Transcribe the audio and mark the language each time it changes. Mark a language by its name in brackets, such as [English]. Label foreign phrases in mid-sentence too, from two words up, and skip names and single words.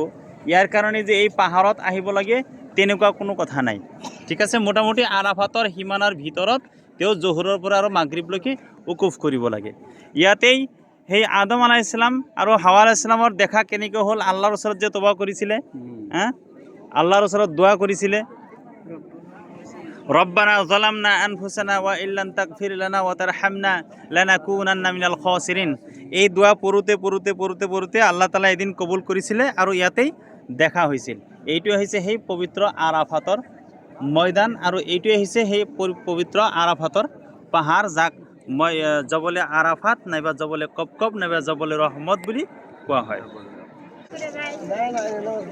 [Assamese] ইয়াৰ কাৰণে যে এই পাহাৰত আহিব লাগে তেনেকুৱা কোনো কথা নাই। ঠিক আছে, মোটামুটি আৰাফাতৰ সীমানাৰ ভিতৰত তেওঁ জোহৰৰ পৰা আৰু মাগৰিবলৈকে উকুফ কৰিব লাগে। ইয়াতেই সেই আদম [Arabic] عليه السلام [Assamese] আৰু হাৱা [Arabic] عليه السلام [Assamese] দেখা কেনেকৈ হ'ল? আল্লাহৰ ওচৰত যে তবা কৰিছিলে, আল্লাহৰ ওচৰত দোৱা কৰিছিলে, [Arabic] ربنا ظلمنا أنفسنا وإن لم تغفر لنا وترحمنا لنكونن من الخاسرين. [Assamese] এই দোয়া পড়তে আল্লাহ তাআলা এদিন কবুল কৰিছিলে আৰু ইয়াতেই দেখা হৈছিল। এইটোৱে হৈছে সেই পবিত্ৰ আৰাফাতৰ ময়দান আৰু এইটোৱে হৈছে সেই পবিত্ৰ আৰাফাতৰ পাহাৰ, যাক জবলে আৰাফাত নাইবা জবলে কপকপ নাইবা জবলে ৰহমত বুলি কোৱা হয়।